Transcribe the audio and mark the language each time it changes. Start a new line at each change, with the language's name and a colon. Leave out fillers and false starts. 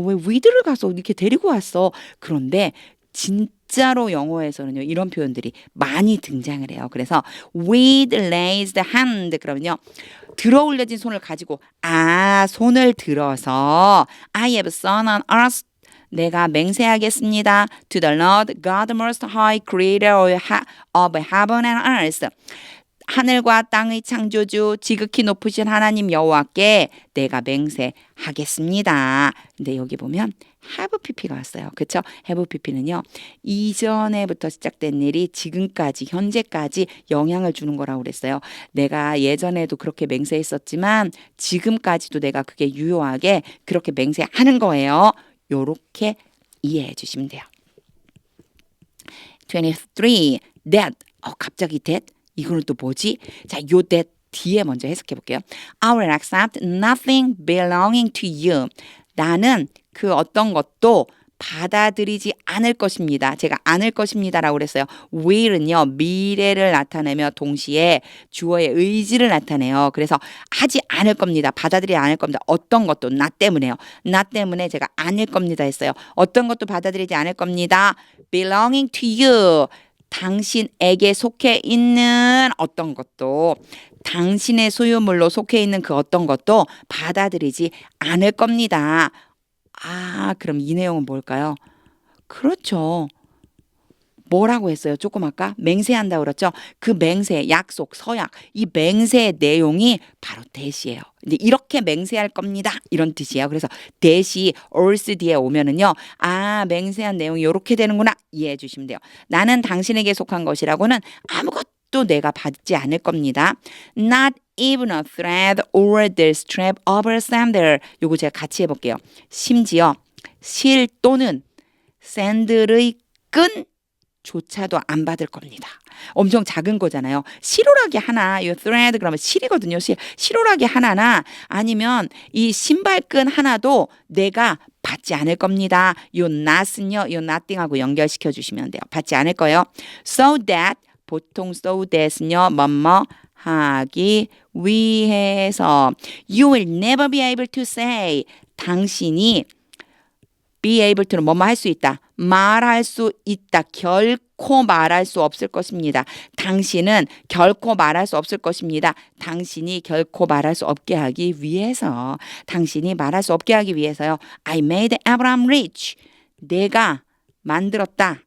Korean: 왜 with를 가서 이렇게 데리고 왔어? 그런데 진짜로 영어에서는요 이런 표현들이 많이 등장을 해요. 그래서
English: with raised hand
Korean: 그러면요 들어 올려진 손을 가지고 손을 들어서
English: I have sworn on earth
Korean: 내가 맹세하겠습니다.
English: To the Lord God most high creator of heaven and earth
Korean: 하늘과 땅의 창조주 지극히 높으신 하나님 여호와께 내가 맹세하겠습니다. 근데 여기 보면 have pp가 왔어요. 그렇죠? have pp는요. 이전에부터 시작된 일이 지금까지 현재까지 영향을 주는 거라고 그랬어요. 내가 예전에도 그렇게 맹세했었지만 지금까지도 내가 그게 유효하게 그렇게 맹세하는 거예요. 요렇게 이해해 주시면 돼요. 23. That. 갑자기 that. 이거는 또 뭐지? 자, 요 that 뒤에 먼저 해석해 볼게요.
English: I will accept nothing belonging to you.
Korean: 나는 그 어떤 것도 받아들이지 않을 것입니다. 제가 않을 것입니다라고 그랬어요. will은요. 미래를 나타내며 동시에 주어의 의지를 나타내요. 그래서 하지 않을 겁니다. 받아들이지 않을 겁니다. 어떤 것도 나 때문에요. 나 때문에 제가 않을 겁니다 했어요. 어떤 것도 받아들이지 않을 겁니다.
English: belonging to you.
Korean: 당신에게 속해 있는 어떤 것도 당신의 소유물로 속해 있는 그 어떤 것도 받아들이지 않을 겁니다. 그럼 이 내용은 뭘까요? 그렇죠. 뭐라고 했어요? 조금 아까 맹세한다고 그랬죠? 그 맹세, 약속, 서약 이 맹세의 내용이 바로 대시예요. 이제 이렇게 맹세할 겁니다. 이런 뜻이에요. 그래서 대시 얼스 뒤에 오면은요. 맹세한 내용이 이렇게 되는구나 이해해 주시면 돼요. 나는 당신에게 속한 것이라고는 아무것도 내가 받지 않을 겁니다.
English: Not even a thread or the strap of a sandal.
Korean: 요거 제가 같이 해볼게요. 심지어 실 또는 샌들의 끈 조차도 안 받을 겁니다. 엄청 작은 거잖아요. 실오라기 하나, 이 thread 그러면 실이거든요. 실오라기 하나나 아니면 이 신발끈 하나도 내가 받지 않을 겁니다. 요 not은요, 요 nothing하고 연결시켜 주시면 돼요. 받지 않을 거예요.
English: So that
Korean: 보통
English: so that은요,
Korean: 뭐뭐 하기 위해서
English: you will never be able to say
Korean: 당신이
English: be able to는
Korean: 뭐뭐 할 수 있다. 말할 수 있다. 결코 말할 수 없을 것입니다. 당신은 결코 말할 수 없을 것입니다. 당신이 결코 말할 수 없게 하기 위해서 당신이 말할 수 없게 하기 위해서요.
English: I made Abraham rich.
Korean: 내가 만들었다.